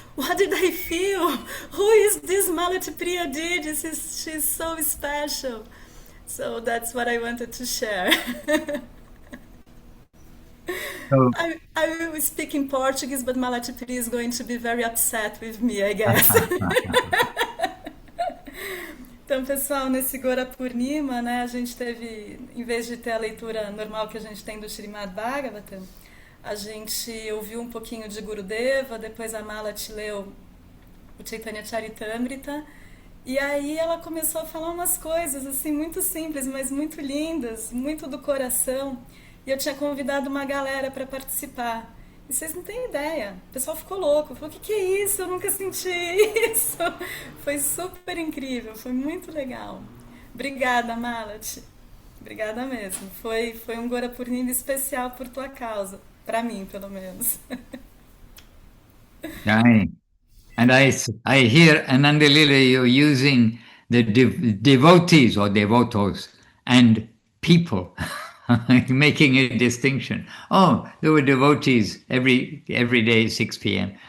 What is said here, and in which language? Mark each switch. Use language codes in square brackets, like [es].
[en] What did I feel? Who is this Malati Priya Didi? She's so special. So that's what I wanted to share. So, I will speak in Portuguese, but Malati Priya is going to be very upset with me, I guess. [pt] Então, pessoal, nesse Gora Purnima, né, a gente teve, em vez de ter a leitura normal que a gente tem do Srimad Bhagavatam, a gente ouviu um pouquinho de Gurudeva, depois a Malati leu o Chaitanya Charitamrita, e aí ela começou a falar umas coisas assim muito simples, mas muito lindas, muito do coração, e eu tinha convidado uma galera para participar. E vocês não têm ideia. O pessoal ficou louco. Falou, o que é isso? Eu nunca senti isso. Foi super incrível. Foi muito legal. Obrigada, Malati. Obrigada mesmo. Foi um Gora Purnima especial por tua causa. Para mim, pelo menos. [hi] Jai. [en] And I hear, Ananda Leela, you're using the devotees or devotos and people, making a distinction. Oh, there were devotees every day 6 p.m.